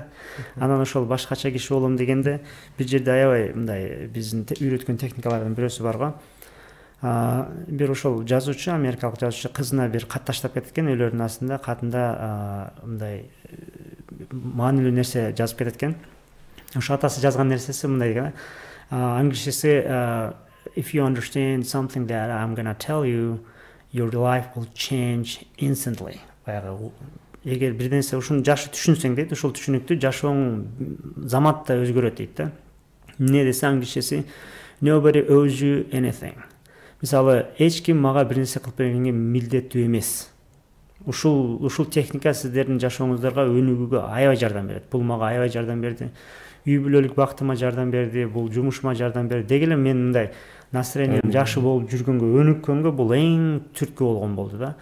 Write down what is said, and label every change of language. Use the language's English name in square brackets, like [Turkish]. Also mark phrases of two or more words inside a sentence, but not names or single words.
[Kyrgyz] Анан ошол башкача киши болом дегенде бир жерде аябай мындай биздин үйрөткөн техникалардын бирөөсү бар го. Бир ошол жазуучу, америкалык жазуучу кызына бир кат таштап кеткен, өлөрүнүн астында катында мындай маанилүү нерсе жазып кеткен. Ошо атасы жазган нерсеси мындай экен. [English] Англисчеси if you understand something that I'm gonna tell you, your life will change instantly. [Kyrgyz] Баягы эгер бир нерсе ушуну жакшы түшүнсөң дейт, ошол түшүнүктү жашооң замат да өзгөрөт дейт да. Эмне десе англисчеси [English] nobody owes you anything. [Kyrgyz] Мисалы, эч ким мага бир нерсе кылып бергенге милдеттүү эмес. Ушул техника сиздердин жашооңуздарга өнүгүүгө аябай жардам берет. Бул мага аябай жардам берди. Үй бүлөлүк бактыма жардам берди, бул жумушума жардам берди. Деги эле мен мындай настроением жакшы болуп жүргөнгө, өнүккөнгө бул эң түрткү болгон болду да.